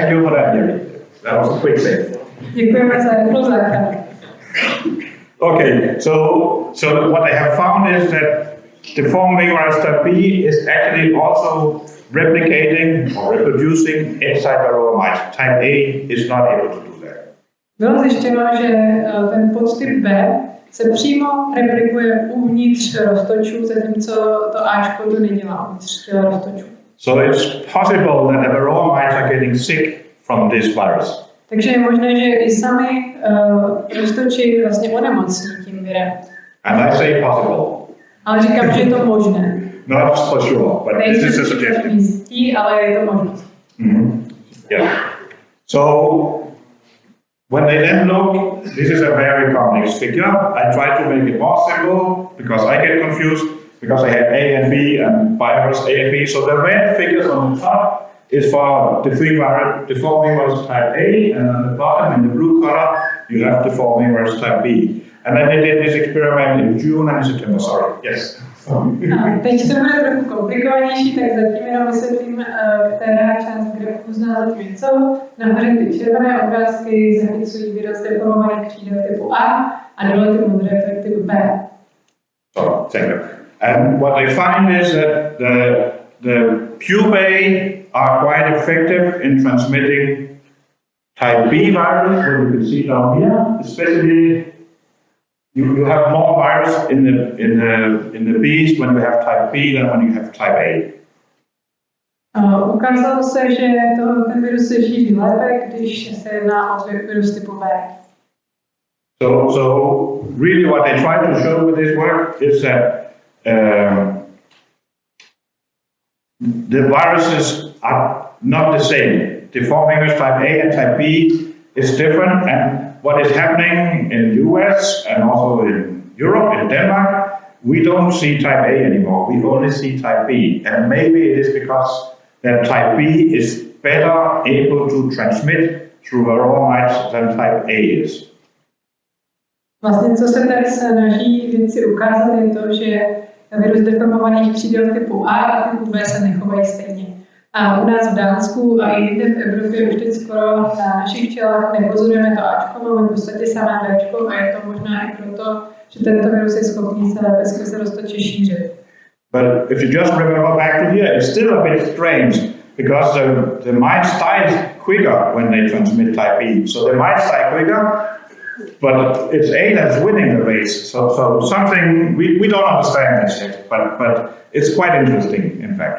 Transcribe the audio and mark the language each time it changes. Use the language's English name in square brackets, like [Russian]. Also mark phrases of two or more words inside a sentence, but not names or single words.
[English] Thank you for that, Jerry. That was a quick thing. [Czech] Děkujeme za rychlou záchranu. [English] Okay, so what they have found is that deforming virus type B is actually also replicating or reproducing inside Varroa mites. Type A is not able to do that. [Czech] Bylo zjištěno, že ten podtyp B se přímo replikuje uvnitř roztočů, zatímco to Ačko to nedělá uvnitř roztočů. [English] So it's possible that the Varroa mites are getting sick from this virus. [Czech] Takže je možné, že i sami roztoči vlastně onemocní tím virem. [English] And I say possible. [Czech] Ale říkám, že je to možné. [English] Not for sure, but this is a suggestion. [Czech] Jistí, ale je to možnost. [English] Yeah. So when they then look, this is a very complex figure. I try to make it more simple because I get confused because I have A and B and virus A and B. So the red figures on the top is for deforming virus type A, and on the bottom in the blue color you have deforming virus type B. And then they did this experiment in June and September. Sorry. Yes. [Czech] Teď to bude trochu komplikovanější, tak zatím jenom vysvětlím, která část grafu zná něco. Nahoře ty červené obrázky zachycují výraz deformovaných křídel typu A a dole ty modré typu B. [English] So, thank you. And what they find is that the pupae are quite effective in transmitting type B virus, what you can see down here, especially you have more virus in the bees when you have type B than when you have type A. [Czech] Ukázalo se, že ten virus se šíří lépe, když se jedná o virus typu B. [English] So really what they try to show with this work is that the viruses are not the same. Deforming virus type A and type B is different, and what is happening in the US and also in Europe, in Denmark, we don't see type A anymore. We only see type B, and maybe it is because that type B is better able to transmit through Varroa mites than type A is. [Czech] Vlastně, co se tady snaží vědci ukázat, je to, že virus deformovaných křídel typu A a typu B se nechovají stejně. A u nás v Dánsku a i jinde v Evropě už teď skoro na našich včelách nepozorujeme to Ačko, máme v podstatě samé Bčko a je to možná i proto, že tento virus je schopný se lépe skrze roztoči šířit. [English] But if you just remember back to here, it's still a bit strange because the mites die quicker when they transmit type B. So the mites die quicker, but it's A that's winning the race. So something we don't understand this yet, but it's quite interesting in fact.